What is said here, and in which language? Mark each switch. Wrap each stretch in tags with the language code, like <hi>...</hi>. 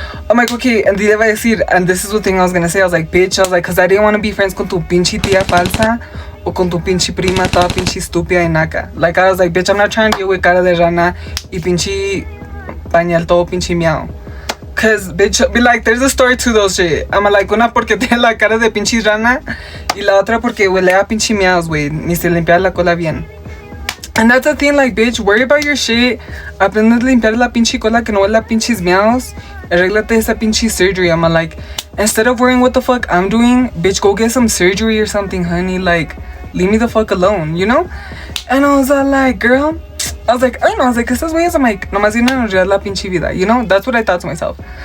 <en>I'm like, okay, and the</en> <es>iba a decir,</es> <en>and this is the thing I was gonna say. I was like, bitch, I was like, cause I didn't want to be friends</en> <es>con tu pinche tía falsa o con tu pinche prima toda pinche estúpida y naca.</es> <en>Like I was like, bitch, I'm not trying to deal with</en> <es>cara de rana y pinche pañal todo pinche miau.</es> <en>Cause bitch, be like, there's a story to those shit. I'm like,</en> <es>una porque tiene la cara de pinche rana y la otra porque huele a pinche miaos, güey. Ni se limpia la cola bien.</es> <en>And that's the thing, like, bitch, worry about your shit.</en> <es>Aprende a limpiar la pinche cola que no huele a pinches miaos. Arréglate esa pinche</es> <en>surgery. I'm like, instead of worrying what the fuck I'm doing, bitch, go get some surgery or something, honey. Like, leave me the fuck alone, you know? And I was like, girl, I was like, I know, I was like,</en> <es>estas güeyes,</es> <en>I'm like,</en> <es>nomás vienen a arreglar la pinche vida,</es> <en>you know? That's what I thought to myself.</en>